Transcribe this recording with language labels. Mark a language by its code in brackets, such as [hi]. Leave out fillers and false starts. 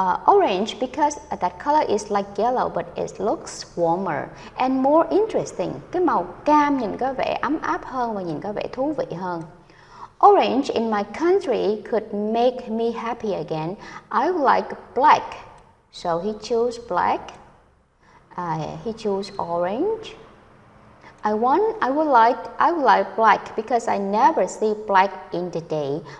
[en] Orange because that color is like yellow but it looks warmer and more interesting. [vi] Cái màu cam nhìn có vẻ ấm áp hơn và nhìn có vẻ thú vị hơn. [en] Orange in my country could make me happy again. I would like black. So he chose black. He chose orange. I would like black because I never see black in the day.